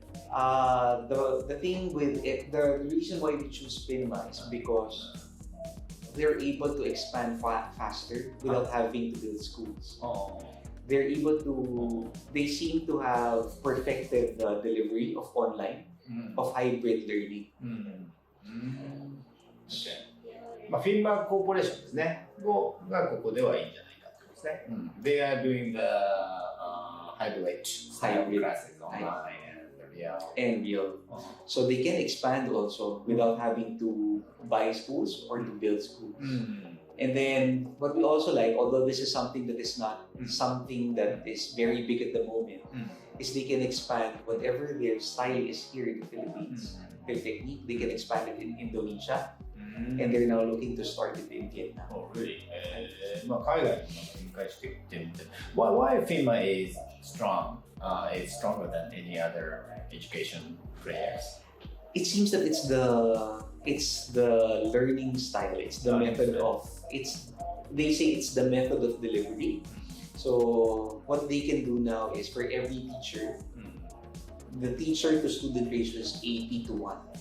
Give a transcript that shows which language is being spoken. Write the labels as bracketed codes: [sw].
[en] The thing with it, the reason why we choose FINMA is because they're able to expand faster without having to build schools. They're able to, they seem to have perfected the delivery of online, of hybrid learning. Okay. [ja] まあ、フィンマーコーポレーションですね。がここではいいんじゃないかということですね。 [en] They are doing the hybrid classes online and real. So they can expand also without having to buy schools or to build schools. And then what we also like, although this is something that is not something that is very big at the moment, is they can expand whatever their style is here in the Philippines. Their technique, they can expand it in Indonesia. And they're now looking to start it in Vietnam. Oh, really? [ja] まあ海外に展開していってみて、 [en] why FINMA is strong? Is stronger than any other education players? It seems that it's the learning style. It's the method of they say it's the method of delivery. So what they can do now is for every teacher, the teacher to student ratio is 80 to 1.